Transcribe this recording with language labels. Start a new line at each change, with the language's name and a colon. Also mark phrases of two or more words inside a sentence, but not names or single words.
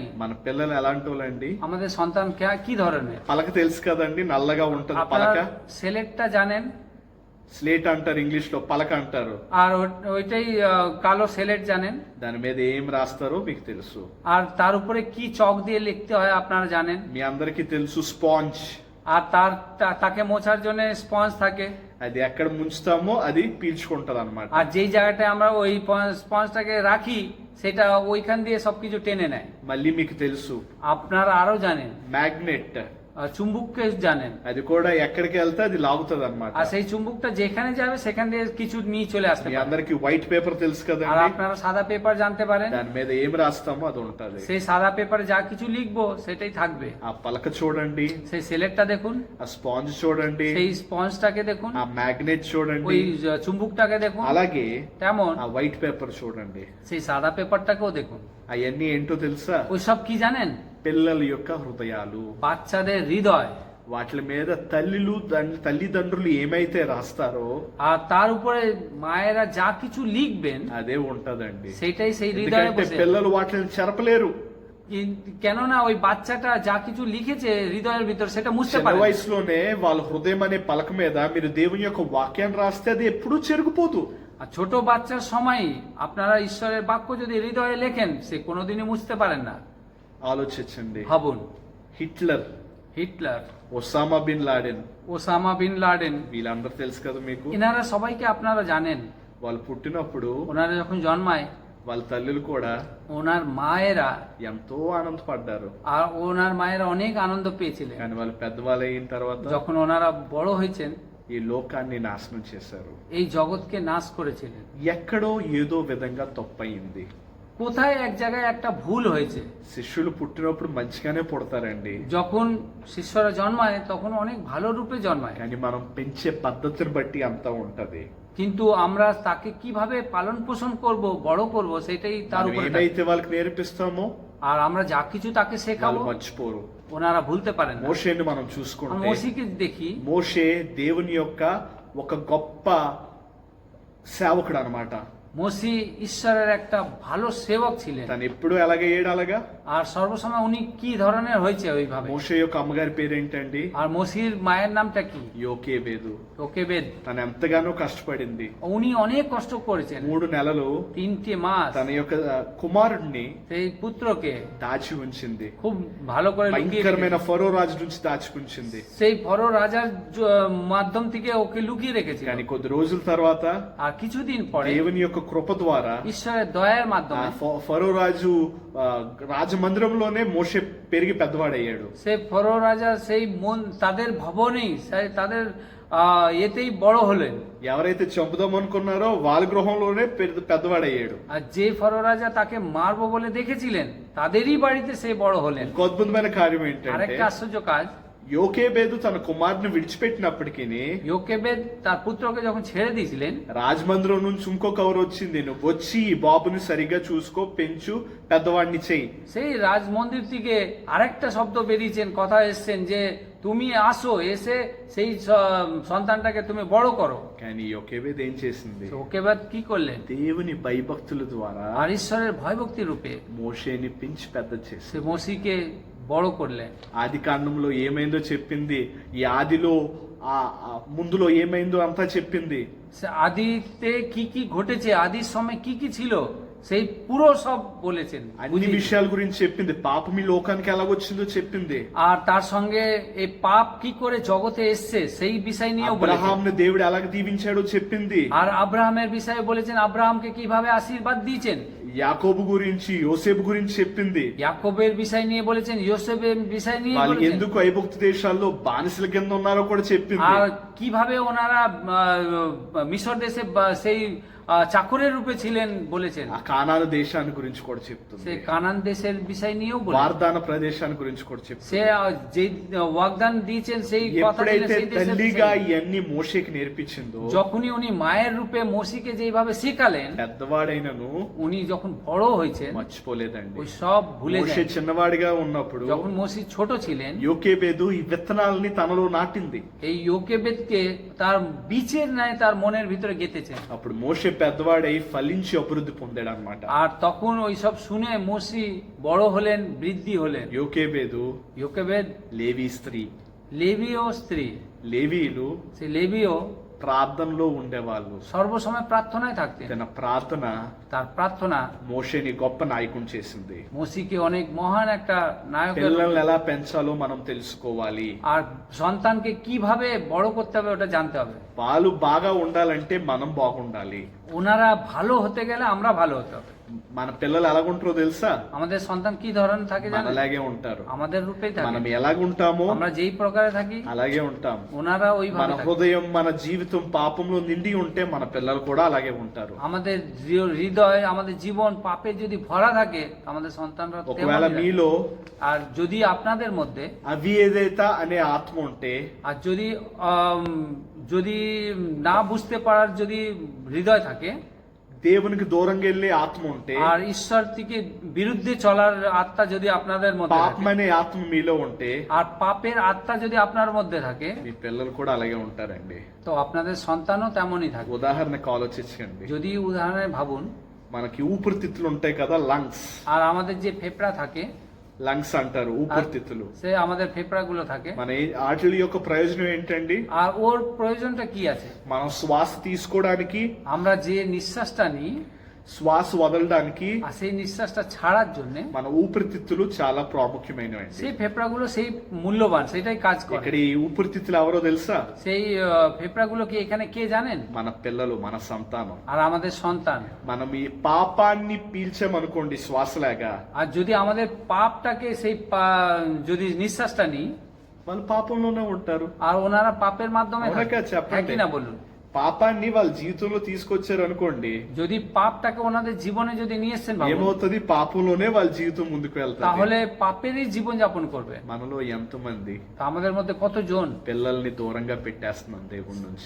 Telugu: మన పిల్లలు ఎలాంటి వాళ్ళండి?
Bangla: আমাদের সন্তান কি ধরনের।
Telugu: పలక తెలుసు కదండి, నల్లగా ఉంటది
Bangla: আপনারা
Telugu: పలక.
Bangla: সেলেটটা জানেন,
Telugu: స్లేట్ అంటారు, ఇంగ్లీష్ లో పలక అంటారు.
Bangla: আর ওইটাই কালো সেলেট জানেন।
Telugu: దాని మీద ఏం రాస్తారో మీకు తెలుసు.
Bangla: আর তার উপরে কি চক দিয়ে লিখতে হয় আপনারা জানেন।
Telugu: మీ అందరికీ తెలుసు, స్పాంజ్.
Bangla: আর তাকে মোছার জন্য স্পঞ্জ থাকে,
Telugu: అది ఎక్కడ ముంచుతామో అది పీల్చుకుంటది అనమాట.
Bangla: আর যেই জায়গাটায় আমরা ওই স্পঞ্জটাকে রাখি সেটা ওইখান দিয়ে সবকিছু টেনে নেয়।
Telugu: మళ్ళీ మీకు తెలుసు,
Bangla: আপনারা আরো জানেন
Telugu: మ్యాగ్నెట్.
Bangla: চুম্বককে জানেন,
Telugu: అది కూడా ఎక్కడికి వెళ్తే అది లాగుతుంది అనమాట.
Bangla: আর সেই চুম্বকটা যেখানে যাবে সেখান দিয়ে কিছু নিয়ে চলে আসতে
Telugu: మీ
Bangla: পারে।
Telugu: అందరికి
English: white paper
Telugu: తెలుసు
Bangla: আর
Telugu: కదండి,
Bangla: আপনারা সাদা পেপার জানতে পারেন,
Telugu: దాని మీద ఏం రాస్తామో అది ఉంటది.
Bangla: সেই সাদা পেপারে যা কিছু লিখবো সেটাই থাকবে।
Telugu: ఆ పలక చూడండి,
Bangla: সেই সেলেটটা দেখুন,
Telugu: ఆ స్పాంజ్ చూడండి,
Bangla: সেই স্পঞ্জটাকে দেখুন,
Telugu: ఆ మ్యాగ్నెట్ చూడండి,
Bangla: ওই চুম্বকটাকে দেখুন,
Telugu: అలాగే
Bangla: তেমন
Telugu: ఆ
English: white paper
Telugu: చూడండి.
Bangla: সেই সাদা পেপারটাকেও দেখুন।
Telugu: అవన్నీ ఏంటో తెలుసా?
Bangla: ওই সব কি জানেন?
Telugu: పిల్లల యొక్క హృదయాలు.
Bangla: বাচ্চাদের হৃদয়,
Telugu: వాటి మీద తల్లిదండ్రులు ఏమైతే రాస్తారో
Bangla: আর তার উপরে মায়েরা যা কিছু লিখবেন
Telugu: అదే ఉంటదండి.
Bangla: সেটাই সেই হৃদয়ে
Telugu: ఎందుకంటే
Bangla: বসে।
Telugu: పిల్లలు వాటిని చెరపలేరు.
Bangla: কেননা ওই বাচ্চাটা যা কিছু লিখেছে হৃদয়ের ভিতর সেটা মুছতে
Telugu: చిన్న
Bangla: পারে না।
Telugu: వయసులోనే వాళ్ళ హృదయం అనే పలక మీద మీరు దేవుని యొక్క వాక్యాన్ని రాస్తే అది ఎప్పుడూ చెరుగుపోదు.
Bangla: আর ছোট বাচ্চার সময় আপনারা ঈশ্বরের বাক্য যদি হৃদয়ে লেখেন সে কোনোদিনই মুছতে পারেন না।
Telugu: ఆలోచించండి,
Bangla: ভাবুন,
Telugu: హిట్లర్
Bangla: হিটলার,
Telugu: ఒసామా బిన్ లాడెన్,
Bangla: ওসামা বিন লাডেন,
Telugu: వీళ్ళందరూ తెలుసు కదా మీకు.
Bangla: এনারা সবাইকে আপনারা জানেন।
Telugu: వాళ్ళు పుట్టినప్పుడు
Bangla: ওনারা যখন জন্মায়
Telugu: వాళ్ళ తల్లులు కూడా
Bangla: ওনার মায়েরা
Telugu: ఎంతో ఆనందపడ్డారు.
Bangla: আর ওনার মায়েরা অনেক আনন্দ পেয়েছিলেন।
Telugu: కానీ వాళ్ళు పెద్దవాళ్ళు అయిన తర్వాత
Bangla: যখন ওনারা বড় হয়েছেন
Telugu: ఈ లోకాన్ని నాశనం చేశారు.
Bangla: এই জগৎকে নাশ করেছিলেন।
Telugu: ఎక్కడో ఏదో విధంగా తప్పయింది.
Bangla: কোথায় এক জায়গায় একটা ভুল হয়েছে।
Telugu: శిష్యులు పుట్టినప్పుడు మంచిగానే పుడతారండి,
Bangla: যখন শিষ্যরা জন্মায় তখন অনেক ভালো রূপে জন্মায়,
Telugu: కానీ మనం పెంచే పద్ధతిని బట్టి అంతా ఉంటది.
Bangla: কিন্তু আমরা তাকে কিভাবে পালন পোষণ করব, বড় করব, সেটাই তার
Telugu: మనం
Bangla: উপরে থাকে।
Telugu: ఏమైతే వాళ్ళకి నేర్పిస్తామో
Bangla: আর আমরা যা কিছু তাকে শেখাবো
Telugu: వాళ్ళు మర్చిపోరు.
Bangla: ওনারা ভুলতে পারেন না।
Telugu: మోషేని మనం
Bangla: আমরা
Telugu: చూసుకుంటే
Bangla: মসিকে দেখি,
Telugu: మోషే దేవుని యొక్క ఒక గొప్ప సేవకుడు అన్నమాట.
Bangla: মসি ঈশ্বরের একটা ভালো সেবক ছিলেন।
Telugu: తను ఎప్పుడు ఎలాగయ్యాడు అలాగా.
Bangla: আর সর্বসময় উনি কি ধরনের হয়েছে ওইভাবে।
Telugu: మోషే యొక్క అమ్మగారి పేరేంటండి?
Bangla: আর মসির মায়ের নামটা কি?
Telugu: యోకేబేదు.
Bangla: యోకేবেদ।
Telugu: తను ఎంతగానో కష్టపడింది.
Bangla: উনি অনেক কষ্ট করেছেন।
Telugu: 3 నెలలు
Bangla: 3 মাস
Telugu: తన యొక్క కుమారుడిని
Bangla: সেই పుত্রকে
Telugu: దాచి ఉంచింది.
Bangla: খুব ভালো করে লুকিয়ে
Telugu: భయంకరమైన
Bangla: রেখেছে।
Telugu: ఫరో రాజు నుంచి దాచి ఉంచింది.
Bangla: সেই ফরো রাজার মাধ্যম থেকে ওকে লুকিয়ে রেখেছে।
Telugu: కానీ కొద్ది రోజుల తర్వాత
Bangla: আর কিছুদিন পরে
Telugu: దేవుని యొక్క కృప ద్వారా
Bangla: ঈশ্বরের দয়ার
Telugu: ఆ
Bangla: মাধ্যমে
Telugu: ఫరో రాజు రాజమందిరంలోనే మోషే పెరిగి పెద్దవాడయ్యాడు.
Bangla: সেই ফরো রাজা সেই তাদের ভবনেই তাদের এতেই বড় হলেন।
Telugu: ఎవరైతే చంపుదాం అనుకున్నారో వాళ్ళ గృహంలోనే పెద్దవాడయ్యాడు.
Bangla: আর যে ফরো রাজা তাকে মারবো বলে দেখেছিলেন তাদেরই বাড়িতে সে বড় হলেন।
Telugu: ఇంకో అద్భుతమైన కార్యం ఏంటంటే
Bangla: আরেকটা আশ্চর্য কাজ,
Telugu: యోకేబేదు తన కుమారుని విడిచిపెట్టినప్పటికీ
Bangla: యోకేবেদ তার পুত্রকে যখন ছেড়ে দিয়েছিলেন,
Telugu: రాజమందిరం నుంచి ఇంకో కవర్ వచ్చింది, నువ్వు వచ్చి ఈ బాబుని సరిగ్గా చూసుకో, పెంచు, పెద్దవాడిని చెయ్యి.
Bangla: সেই রাজমন্দির থেকে আরেকটা শব্দ বেরিয়েছেন, কথা এসছেন যে তুমি আসো, এসে সেই সন্তানটাকে তুমি বড় করো।
Telugu: కానీ యోకేబేదు ఏం చేసింది?
Bangla: యోకేবেদ কি করলেন?
Telugu: దేవుని భయభక్తుల ద్వారా
Bangla: আর ঈশ্বরের ভয়ভক্তি রূপে
Telugu: మోషేని పెంచి పెద్ద చేసింది.
Bangla: সে মসিকে বড় করলেন।
Telugu: ఆది కాండంలో ఏమైందో చెప్పింది, ఈ ఆదిలో ఆ ముందులో ఏమైందో అంతా చెప్పింది.
Bangla: সে আদিতে কি কি ঘটেছে, আদির সময় কি কি ছিল, সেই পুরো সব বলেছেন,
Telugu: అన్ని
Bangla: বুঝিয়ে দিলেন।
Telugu: విషయాల గురించి చెప్పింది. పాపం ఈ లోకానికి ఎలాగొచ్చిందో చెప్పింది.
Bangla: আর তার সঙ্গে এই পাপ কি করে জগতে এসছে সেই বিষয় নিয়েও বলেছেন।
Telugu: అబ్రహాంని దేవుడు ఎలాగ దీవించాడో చెప్పింది.
Bangla: আর আব্রাহামের বিষয়ে বলেছেন, আব্রাহামকে কিভাবে আশীর্বাদ দিয়েছেন।
Telugu: యాకోబు గురించి, యోసేపు గురించి చెప్పింది.
Bangla: యాకోবের বিষয় নিয়ে বলেছেন, యోసేফের বিষয় নিয়ে
Telugu: వాళ్ళు
Bangla: বলেছেন।
Telugu: ఎందుకు ఐగుప్తు దేశాల్లో బానిసల కింద ఉన్నారో కూడా చెప్పింది.
Bangla: আর কিভাবে ওনারা মিশর দেশে সেই চাকরের রূপে ছিলেন বলেছেন।
Telugu: ఆ కానాను దేశాన్ని గురించి కూడా చెప్తుంది.
Bangla: সে কানান দেশের বিষয় নিয়েও বলেছেন।
Telugu: వాగ్దాన ప్రదేశాన్ని గురించి కూడా చెప్తుంది.
Bangla: সে যে ওয়াগদান দিয়েছেন সেই কথা দিলেন,
Telugu: ఎప్పుడైతే
Bangla: সেই দেশের
Telugu: తల్లిగా
Bangla: বিষয়।
Telugu: ఇవన్నీ మోషేకి నేర్పించిందో,
Bangla: যখনই উনি মায়ের রূপে মসিকে যেভাবে শেখালেন,
Telugu: పెద్దవాడైనను
Bangla: উনি যখন বড় হয়েছেন
Telugu: మర్చిపోలేదండి.
Bangla: ওই সব ভুলে
Telugu: మోషే
Bangla: যান।
Telugu: చిన్నవాడిగా ఉన్నప్పుడు
Bangla: যখন মসি ছোট ছিলেন,
Telugu: యోకేబేదు ఈ విత్తనాలని తనలో నాటింది.
Bangla: এই యోকেবেদকে তার বীজের ন্যায় তার মনের ভিতরে গেঁথেছেন।
Telugu: అప్పుడు మోషే పెద్దవాడై ఫలించి అభివృద్ధి పొందాడు అనమాట.
Bangla: আর তখন ওই সব শুনে মসি বড় হলেন, বৃদ্ধি হলেন।
Telugu: యోకేబేదు
Bangla: యోকেবেদ
Telugu: లేవీ స్త్రీ.
Bangla: লেবীয় স্ত্রী,
Telugu: లేవీలు
Bangla: সে লেবীয়
Telugu: ప్రార్థనలో ఉండేవాళ్ళు.
Bangla: সর্বসময় প্রার্থনায় থাকতেন।
Telugu: తన ప్రార్థన
Bangla: তার প্রার্থনা
Telugu: మోషేని గొప్ప నాయకుని చేసింది.
Bangla: মসিকে অনেক মহান একটা নায়কের,
Telugu: పిల్లల్ని ఎలా పెంచాలో మనం తెలుసుకోవాలి.
Bangla: আর সন্তানকে কিভাবে বড় করতে হবে ওটা জানতে হবে।
Telugu: వాళ్ళు బాగా ఉండాలంటే మనం బాగుండాలి.
Bangla: ওনারা ভালো হতে গেলে আমরা ভালো হতে হবে।
Telugu: మన పిల్లలు ఎలాగుంటారో తెలుసా?
Bangla: আমাদের সন্তান কি ধরনের থাকে জানেন?
Telugu: మనలాగే ఉంటారు.
Bangla: আমাদের রূপেই
Telugu: మనం
Bangla: থাকে।
Telugu: ఎలాగుంటామో
Bangla: আমরা যেই প্রকারে থাকি
Telugu: అలాగే ఉంటాం.
Bangla: ওনারা
Telugu: మన
Bangla: ওইভাবে থাকে।
Telugu: హృదయం, మన జీవితం పాపంలో నిండి ఉంటే మన పిల్లలు కూడా అలాగే ఉంటారు.
Bangla: আমাদের হৃদয়, আমাদের জীবন পাপে যদি ভরা থাকে আমাদের সন্তানরা
Telugu: ఒకవేళ
Bangla: তেমনই থাকে।
Telugu: మీలో
Bangla: আর যদি আপনাদের মধ্যে
Telugu: అవిధేయత అనే ఆత్మ ఉంటే,
Bangla: আর যদি না বুঝতে পারার যদি হৃদয় থাকে,
Telugu: దేవునికి దూరంగా వెళ్ళే ఆత్మ ఉంటే,
Bangla: আর ঈশ্বর থেকে বিরুদ্ধে চলার আত্মা যদি আপনাদের মধ্যে
Telugu: పాపం
Bangla: থাকে,
Telugu: అనే ఆత్మ మీలో ఉంటే,
Bangla: আর পাপের আত্মা যদি আপনার মধ্যে থাকে,
Telugu: మీ పిల్లలు కూడా అలాగే ఉంటారండి.
Bangla: তো আপনাদের সন্তানও তেমনই থাকে।
Telugu: ఉదాహరణకు ఆలోచించండి.
Bangla: যদি উদাহরণে ভাবুন,
Telugu: మనకి ఊపిరితిత్తులు ఉంటాయి కదా, లంగ్స్.
Bangla: আর আমাদের যে ফেফড়া থাকে,
Telugu: లంగ్స్ అంటారు ఊపిరితిత్తులు.
Bangla: সে আমাদের ফেফড়াগুলো থাকে,
Telugu: మన వాటి యొక్క ప్రయోజనం ఏంటండి?
Bangla: আর ওর প্রয়োজনটা কি আছে?
Telugu: మనం శ్వాస తీసుకోవడానికి,
Bangla: আমরা যে নিঃশ্বাসটা নিই
Telugu: శ్వాస వదలడానికి
Bangla: আর সেই নিঃশ্বাসটা ছাড়ার জন্য
Telugu: మన ఊపిరితిత్తులు చాలా ప్రాముఖ్యమైనవి.
Bangla: সেই ফেফড়াগুলো সেই মূল্যবান, সেটাই কাজ করে।
Telugu: ఇక్కడ ఈ ఊపిరితిత్తులు ఎవరో తెలుసా?
Bangla: সেই ফেফড়াগুলো কি এখানে কে জানেন?
Telugu: మన పిల్లలు, మన సంతానం.
Bangla: আর আমাদের সন্তান।
Telugu: మనం ఈ పాపాన్ని పీల్చామనుకోండి శ్వాసలాగా,
Bangla: আর যদি আমাদের পাপটাকে সেই যদি নিঃশ্বাসটা নিই,
Telugu: వాళ్ళు పాపంలోనే ఉంటారు.
Bangla: আর ওনারা পাপের মাধ্যমে
Telugu: అవునా
Bangla: থাকে।
Telugu: కాదు చెప్పండి?
Bangla: হ্যাঁ কি না বলুন?
Telugu: పాపాన్ని వాళ్ళ జీవితంలో తీసుకొచ్చారు అనుకోండి,
Bangla: যদি পাপটাকে ওনাদের জীবনে যদি নিয়ে এসেছেন ভাবুন,
Telugu: ఏమవుతుంది? పాపంలోనే వాళ్ళ జీవితం ముందుకు వెళ్తారు.
Bangla: তাহলে পাপেরই জীবন যাপন করবে।
Telugu: మనలో ఎంతమంది
Bangla: তা আমাদের মধ্যে কতজন
Telugu: పిల్లల్ని దూరంగా పెట్టేస్తున్నాం దేవుడి నుంచి?